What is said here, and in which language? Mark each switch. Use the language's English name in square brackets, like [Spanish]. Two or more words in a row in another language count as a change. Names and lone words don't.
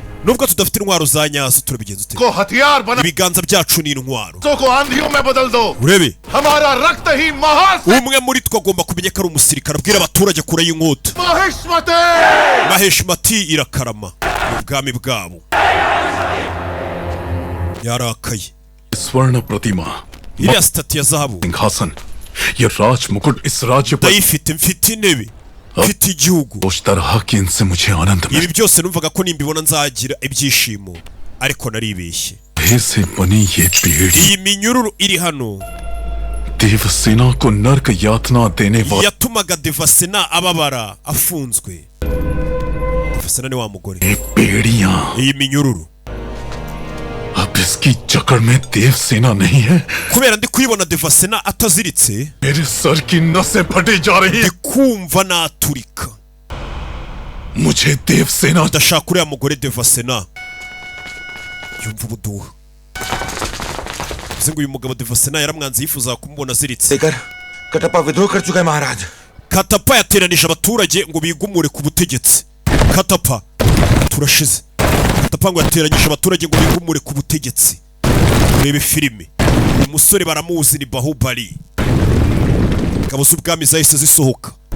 [Kinyarwanda] Nubwo tudafite intwaro za nyazo, turabigenza ute? Ibiganza byacu ni intwaro. Urebe, umwe muri twe agomba kumenya ko ari umusirikare. Abwira abaturage kure y'inkota. Maheshmati irakarama mu bwami bwabo. Yarakaye. [Hindi] स्वर्ण प्रतिमा [Kinyarwanda] iriya stati ya zahabu [Hindi] सिंहासन ये राज मुकुट इस राज्य पर [Kinyarwanda] ndayifite, mfite intebe, mfite igihugu. [Hindi] उस तरह की इनसे मुझे आनंद मिला. [Kinyarwanda] Ibi byose numvaga ko nimbibona nzagira ibyishimo, ariko naribeshye. [Hindi] से बनी ये पीढ़ी [Kinyarwanda] iyi minyururu iri hano [Hindi] देवसेना को नरक यातना देने वाली [Kinyarwanda] yatumaga Devasena ababara afunzwe. Devasena ni wa mugore. [Hindi] पीढ़ियां [Kinyarwanda] iyi minyururu [Hindi] अब इसकी जकड़ में देवसेना नहीं है. [Kinyarwanda] kubera ndi kuyibona Devasena ataziritse, [Hindi] मेरे सर की नसें फटी जा रही है. [Kinyarwanda] kumva naturika. [Hindi] मुझे देवसेना [Kinyarwanda] ndashaka uriya mugore Devasena. Yumva ubuduha. Ngo uyu mugabo Devasena yaramwanze, yifuza kumubona aziritse. [Hindi] देकर कटप्पा विद्रोह कर चुका है महाराज. [Kinyarwanda] Katapa yateranije abaturage ngo bigumure ku butegetsi. Katapa turashize. Katapa ngo yateranyije abaturage ngo bigumure ku butegetsi. Urebe filime, umusore baramuzi ni Bahubali. Ingabo z'ubwami zahise zisohoka.